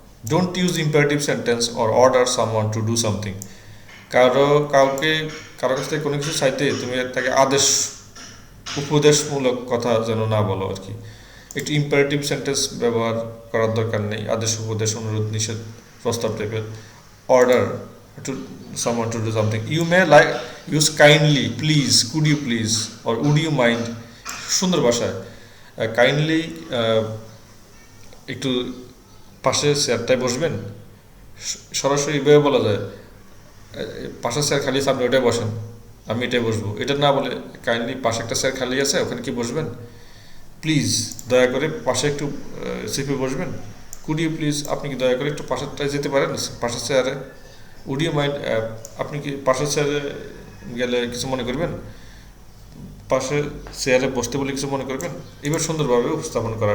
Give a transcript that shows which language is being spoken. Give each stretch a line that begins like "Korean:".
English: don't use imperative sentence or order someone to do something,
Bangla: কারো কাছ থেকে কোনো কিছু চাইতে তুমি তাকে উপদেশমূলক কথা যেন না বলো আর কি। একটু ইম্পারেটিভ সেন্টেন্স ব্যবহার করার দরকার নেই, আদেশ, উপদেশ, অনুরোধ, নিষেধ, প্রস্তাব টাইপের।
English: Order to someone to do something. You may like use kindly, please, could you please, or would you mind,
Bangla: সুন্দর ভাষায়। কাইন্ডলি একটু পাশে চেয়ারটায় বসবেন, সরাসরি এভাবে বলা যায়, পাশের চেয়ার খালি আছে আপনি ওটাই বসেন, আমি এটাই বসবো, এটা না বলে কাইন্ডলি পাশে একটা চেয়ার খালি আছে ওখানে কি বসবেন, প্লিজ দয়া করে পাশে একটু চেপে বসবেন,
English: could you please,
Bangla: আপনি কি দয়া করে একটু পাশেরটায় যেতে পারেন, পাশের চেয়ারে,
English: would you mind,
Bangla: আপনি কি পাশের চেয়ারে গেলে কিছু মনে করবেন, পাশে চেয়ারে বসতে বলে কিছু মনে করবেন, এবার সুন্দরভাবে উপস্থাপন করা।